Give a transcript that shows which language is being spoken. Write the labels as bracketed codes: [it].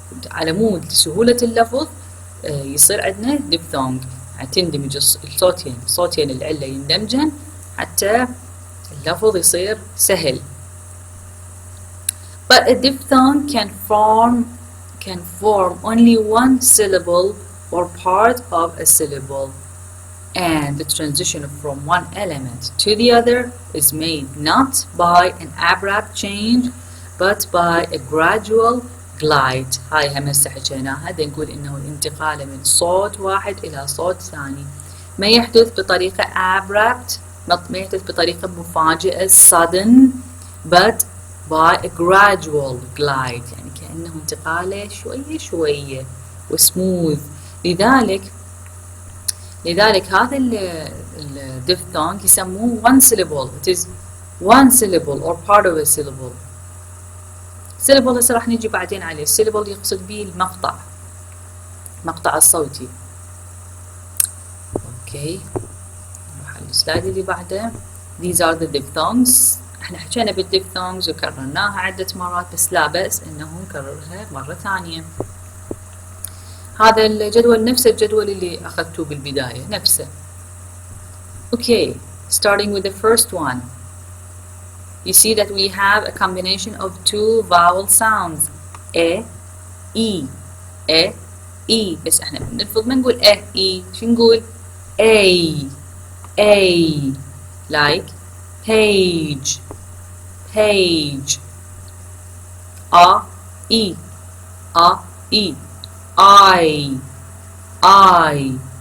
[ar] على مود سهولة اللفظ يصير عندنا ديفثونج، تندمج الصوتين العلة يندمجن حتى اللفظ يصير سهل. [en] But a diphthong can form only one syllable or part of a syllable, and the transition from one element to the other is made not by an abrupt change but by a gradual glide. [ar] هاي هم هسه حكيناها، نقول انه الانتقال من صوت واحد الى صوت ثاني ما يحدث بطريقة abrupt، ما يحدث بطريقة مفاجئة sudden، [en] but by a gradual glide، [ar] يعني كأنه انتقاله شوية وسموث. لذلك لذلك هذا الديفثونج يسموه one syllable. [en] It is one syllable or part of a syllable. [ar] syllable هسه راح نجي بعدين عليه. syllable يقصد به المقطع، مقطع الصوتي. اوكي نروح على السلايد اللي بعده. [en] These are the diphthongs. [ar] احنا حكينا بالdiphthongs وكررناها عدة مرات، بس لا بأس انه نكررها مرة ثانية. هذا الجدول نفس الجدول اللي اخذتوه بالبداية، نفسه. [en] Okay, starting with the first one. You see that we have a combination of two vowel sounds. A, E, A, E. [ar] بس احنا بنلفظ ما نقول A, E. شو نقول؟ [en] A, A. Like page, page. A, E, A, E. I, I.